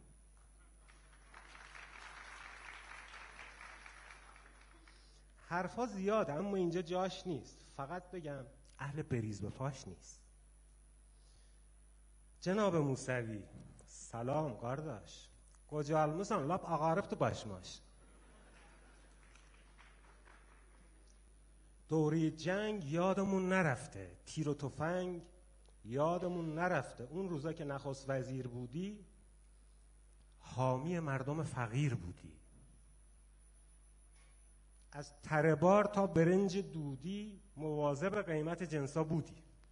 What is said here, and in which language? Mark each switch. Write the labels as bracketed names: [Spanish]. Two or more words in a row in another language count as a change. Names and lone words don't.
[Persian] حرفا زیاده اما اینجا جاش نیست. فقط بگم اهل بریز به پاش نیست. جناب موسوی سلام قارداش، کجا [Azerbaijani] almışsan lap ağarıbdı başmaş. [Persian] دوره جنگ یادمون نرفته، تیر و تفنگ یادمون نرفته. اون روزا که نخست وزیر بودی حامی مردم فقیر بودی. از تره بار تا برنج دودی مواظب قیمت جنسا بودی.